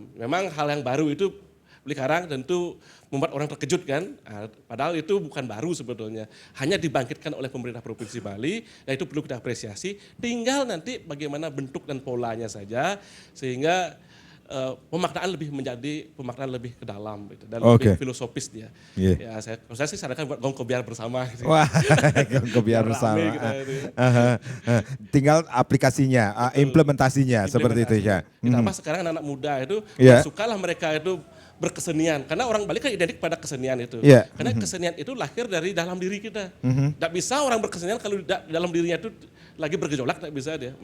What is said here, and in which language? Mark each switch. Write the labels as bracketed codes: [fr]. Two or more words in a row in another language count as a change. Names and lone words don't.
[id] Memang hal yang baru itu sekarang tentu membuat orang terkejut kan, padahal itu bukan baru sebetulnya, hanya dibangkitkan oleh pemerintah Provinsi Bali, dan itu perlu kita apresiasi. Tinggal nanti bagaimana bentuk dan polanya saja, sehingga pemaknaan lebih menjadi pemaknaan lebih ke dalam gitu, dan lebih filosofis dia. Ya saya sih sarankan buat gong kebiar bersama. Gitu. Wah, gong kebiar bersama. Tinggal aplikasinya, implementasinya seperti itu ya. Ditambah sekarang anak-anak muda itu sukalah mereka itu berkesenian, karena orang Bali kan identik pada kesenian itu. Karena kesenian itu lahir dari dalam diri kita. Tidak bisa orang berkesenian kalau dalam dirinya itu lagi bergejolak, tidak bisa dia.